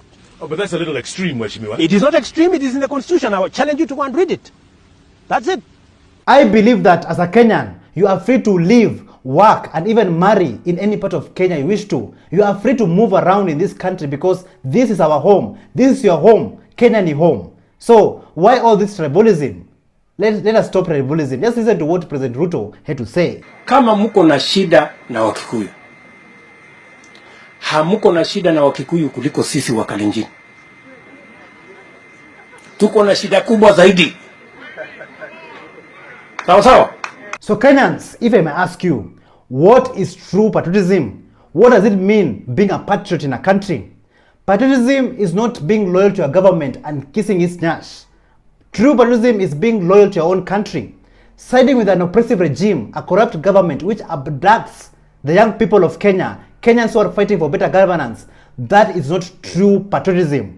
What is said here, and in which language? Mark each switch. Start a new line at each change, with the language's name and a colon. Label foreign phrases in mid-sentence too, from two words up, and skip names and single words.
English: Oh, but that's a little extreme, Mheshimiwa. It is not extreme, it is in the Constitution. I will challenge you to go and read it. That's it. I believe that as a Kenyan, you are free to live, work, and even marry in any part of Kenya you wish to. You are free to move around in this country because this is our home. This is your home.
Swahili: Kenya ni home.
English: So why all this tribalism? Let us stop tribalism. Just listen to what President Ruto had to say.
Swahili: Kama muko na shida na Wakikuyu, hamuko na shida na Wakikuyu kuliko sisi wa Kalenjin. Tuko na shida kubwa zaidi. Sawa sawa?
English: So Kenyans, if I may ask you, what is true patriotism? What does it mean being a patriot in a country? Patriotism is not being loyal to your government and kissing its nyash. True patriotism is being loyal to your own country. Siding with an oppressive regime, a corrupt government which abducts the young people of Kenya, Kenyans who are fighting for better governance, that is not true patriotism.